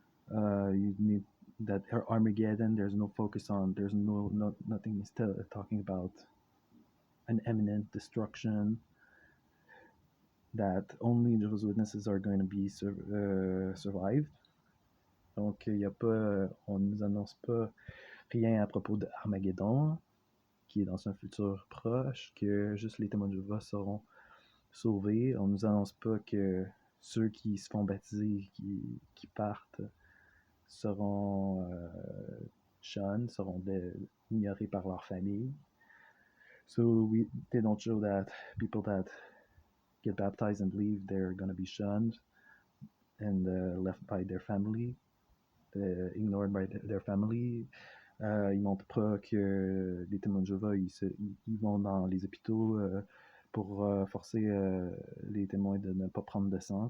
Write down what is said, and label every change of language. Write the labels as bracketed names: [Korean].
[English] You need that Armageddon. There's no focus on. There's nothing is talking about an imminent destruction. That only Jehovah's Witnesses are going to be survived. [French] Donc il y a pas, on nous annonce pas rien à propos de Armageddon, qui est dans un futur proche, que juste les témoins de Jéhovah seront sauvés. On nous annonce pas que ceux qui se font baptiser, qui partent, seront shunned, seront ignorés par leur famille. [English] So they don't show that people that get baptized and leave, they're going to be shunned and left by their family, ignored by their family. [French] Ils montrent pas que les témoins de Jéhovah, ils vont dans les hôpitaux pour forcer les témoins de ne pas prendre de sang.